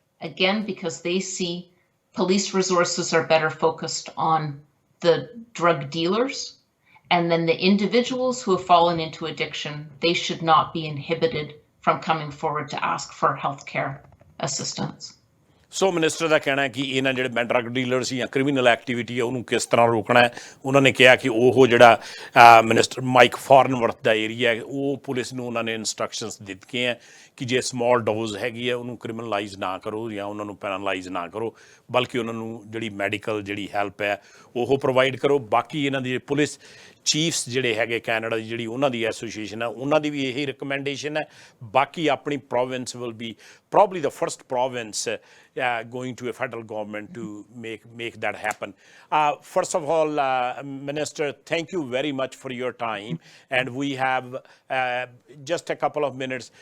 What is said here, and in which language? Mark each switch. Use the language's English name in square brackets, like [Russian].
[English] Again, because they see police resources are better focused on the drug dealers, and then the individuals who have fallen into addiction, they should not be inhibited from coming forward to ask for healthcare assistance. [Punjabi] So minister ਦਾ ਕਹਿਣਾ ਹੈ ਕਿ ਇਹਨਾਂ ਜਿਹੜੇ ਮੈਂ drug dealer ਸੀ ਜਾਂ criminal activity ਹੈ ਉਹਨੂੰ ਕਿਸ ਤਰ੍ਹਾਂ ਰੋਕਣਾ ਹੈ। ਉਹਨਾਂ ਨੇ ਕਿਹਾ ਕਿ ਉਹ ਜਿਹੜਾ ਮਿਨਿਸਟਰ ਮਾਈਕ ਫਾਰਨਵਰਥ ਦਾ ਏਰੀਆ ਹੈ ਉਹ ਪੁਲਿਸ ਨੂੰ ਉਹਨਾਂ ਨੇ ਇੰਸਟਰਕਸ਼ਨਸ ਦਿੱਤੀਆਂ ਹੈ ਕਿ ਜੇ ਸਮਾਲ ਡੋਜ਼ ਹੈਗੀ ਹੈ ਉਹਨੂੰ ਕ੍ਰਿਮੀਨਲਾਈਜ਼ ਨਾ ਕਰੋ ਜਾਂ ਉਹਨਾਂ ਨੂੰ ਪੈਨਲਾਈਜ਼ ਨਾ ਕਰੋ, ਬਲਕਿ ਉਹਨਾਂ ਨੂੰ ਜਿਹੜੀ ਮੈਡੀਕਲ ਜਿਹੜੀ ਹੈਲਪ ਹੈ ਉਹ ਪ੍ਰੋਵਾਈਡ ਕਰੋ। ਬਾਕੀ ਇਹਨਾਂ ਦੀ ਪੁਲਿਸ ਚੀਫਸ ਜਿਹੜੇ ਹੈਗੇ ਕੈਨੇਡਾ ਦੀ ਜਿਹੜੀ ਉਹਨਾਂ ਦੀ ਐਸੋਸੀਏਸ਼ਨ ਹੈ ਉਹਨਾਂ ਦੀ ਵੀ ਇਹੀ ਰਿਕਮੈਂਡੇਸ਼ਨ ਹੈ। ਬਾਕੀ ਆਪਣੀ [English] Province will be probably the first province going to a federal government to make that happen. First of all, Minister, thank you very much for your time, and we have just a couple of minutes.